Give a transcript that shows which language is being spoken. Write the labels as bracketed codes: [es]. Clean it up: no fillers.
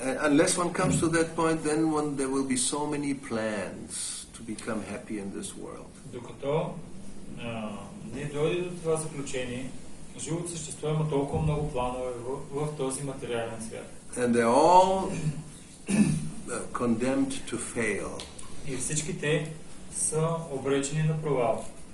[en] Unless one comes to that point, then there will be so many plans to become happy in this world. [bg] Докато не дойде до това заключение, живото същество има толкова много планове в този материален свят. [en] And they're all condemned to fail. [bg] И всички те са обречени на провал.